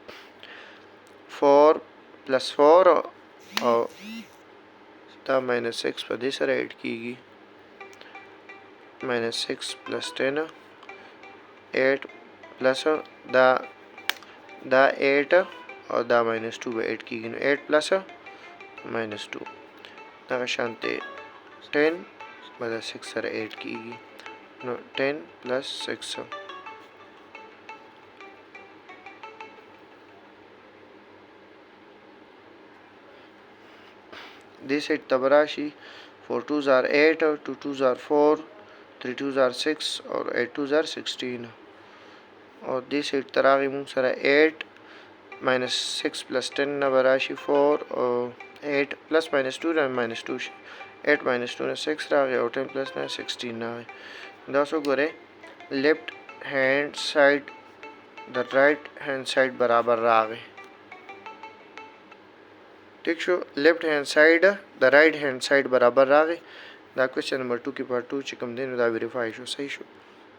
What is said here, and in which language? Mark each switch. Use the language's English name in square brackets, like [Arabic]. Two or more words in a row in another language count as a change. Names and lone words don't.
[English] 4 plus 4 [Pashto] او دا ماینس 6 په دې سره ایډ کېږي [English] minus 6 plus 10 [Pashto] 8 پلس دا 8 او دا ماینس 2 به ایډ کېږي نو [English] 8 plus minus 2 [Pashto] دغه شانتې 10 به دا 6 سره ایډ کېږي نو [English] 10 plus 6 [Pashto] دې سایډ ته به راشي [English] 4 2s are 8 2 2s are 4 3 2s are 6 [Pashto] اور [English] 8 2s are 16 [Pashto] اور دې سایډ ته راغی موږ سره [English] 8 minus 6 plus 10 [Pashto] نه به راشي 4 او [English] 8 plus minus 2 [Pashto] نه minus 2 شي [English] 8 minus 2 [Pashto] نه 6 راغی او 10 plus نه 16 راغی دا څو ګورئ [English] left hand side [Pashto] د [English] right hand side [Pashto] برابر راغی ٹھیک شو [English] left hand side [Pashto] د [English] right hand side [Pashto] برابر راغی دا [English] question number 2 [Pashto] کې پارت 2 چې کوم دی نو دا ویریفای شو صحیح شو